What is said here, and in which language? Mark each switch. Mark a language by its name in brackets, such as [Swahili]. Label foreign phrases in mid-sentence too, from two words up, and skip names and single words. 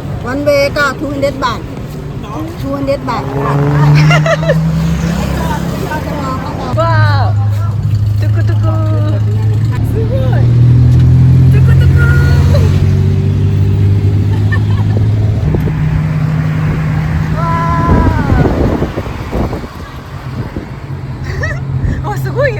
[English] One way [Thai] ก็200 baht 200 baht [Japanese] わー、トゥクトゥク。すごい。トゥクトゥク。わー。あ、すごいよ。